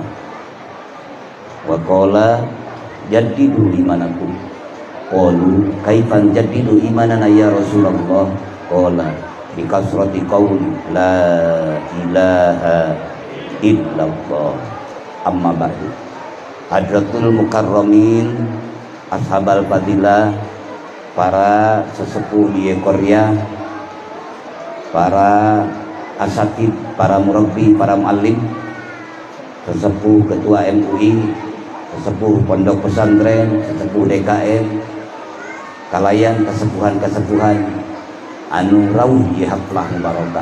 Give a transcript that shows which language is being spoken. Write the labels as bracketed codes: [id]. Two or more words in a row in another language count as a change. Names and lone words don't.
[ar] وقال جددوا إيمانكم. قالوا كيف جددوا إيماننا يا رسول الله? قال بكثرة قول لا إله إلا الله. أما بعد. حضرة المكرمين أصحاب الفضيلة, [id] para sesepuh di Korea, para asatid, para murabbi, para muallim, sesepuh ketua MUI, sesepuh pondok pesantren, sesepuh DKM, [su] kalayan kesepuhan-kesepuhan anu rawuh [ar] حفلة مباركة.